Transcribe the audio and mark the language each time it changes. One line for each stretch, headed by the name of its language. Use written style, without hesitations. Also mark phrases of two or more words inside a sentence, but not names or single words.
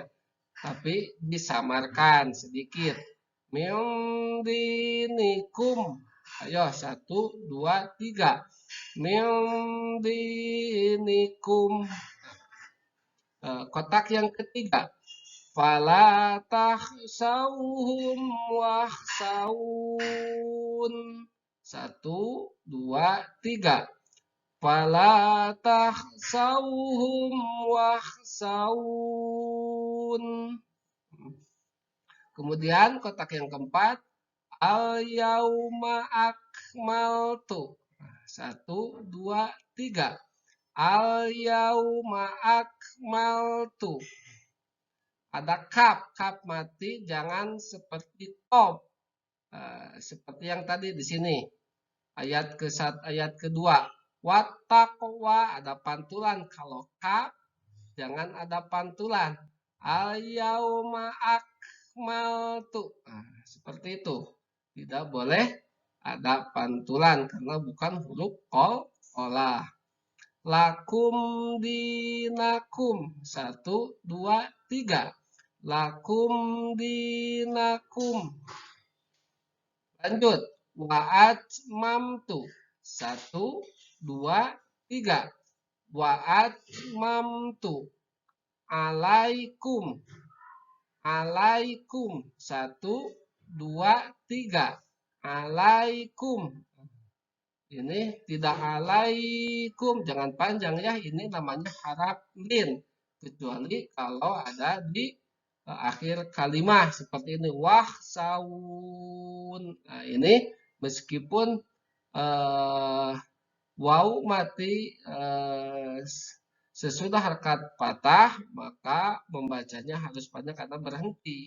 Indonesian: Tapi disamarkan sedikit.
Arabic: من دينكم.
Indonesian: Ayo 1, 2, 3.
Arabic: من دينكم.
Indonesian: Kotak yang ketiga.
Arabic: فلا تخشوهم واخشون.
Indonesian: 1, 2, 3.
Arabic: فلا تخشوهم واخشون.
Indonesian: Kemudian kotak yang keempat.
Arabic: اليوم أكملت.
Indonesian: 1, 2, 3.
Arabic: اليوم أكملت.
Indonesian: Ada kaf, kaf mati, jangan seperti top. Seperti yang tadi di sini. Ayat kedua. Wattaqwa, ada pantulan. Kalau kaf, jangan ada pantulan.
Arabic: اليوم أكملت.
Indonesian: Seperti itu. Tidak boleh ada pantulan karena bukan huruf qolah.
Arabic: لكم دينكم.
Indonesian: 1, 2, 3.
Arabic: لكم دينكم.
Indonesian: Lanjut.
Arabic: وأتممت.
Indonesian: 1, 2, 3.
Arabic: وأتممت. عليكم. عليكم.
Indonesian: 1, 2, 3. Alaikum. Ini tidak alaikum. Jangan panjang ya. Ini namanya harap lin. Kecuali kalau ada di akhir kalimat. Seperti ini. Wahsawun. Nah ini meskipun waw mati sesudah harkat patah, maka membacanya harus panjang karena berhenti.